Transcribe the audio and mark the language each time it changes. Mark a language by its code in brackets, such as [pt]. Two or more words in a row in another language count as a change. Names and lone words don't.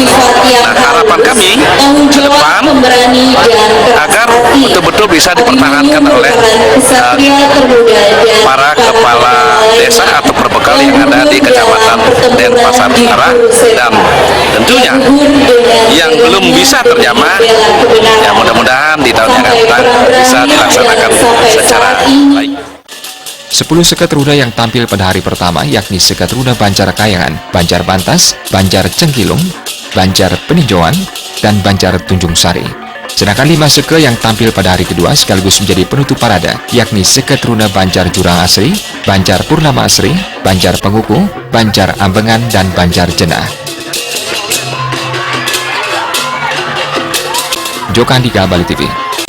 [id] Nah, harapan kami ke depan agar betul-betul bisa dipertahankan oleh para kepala desa atau perbekal yang ada di Kecamatan Denpasar Utara, dan tentunya yang belum bisa terjamah, ya mudah-mudahan di tahun yang akan datang bisa dilaksanakan secara baik. 10 Seketruna yang tampil pada hari pertama yakni Seketruna Banjar Kayangan, Banjar Bantas, Banjar Cengkilung, Banjar Peninjauan, dan Banjar Tunjung Sari. Sedangkan 5 seke yang tampil pada hari kedua sekaligus menjadi penutup parade, yakni Seketruna Banjar Jurang Asri, Banjar Purnama Asri, Banjar Penguku, Banjar Ambengan, dan Banjar Jenah. Jokandika, Bali TV.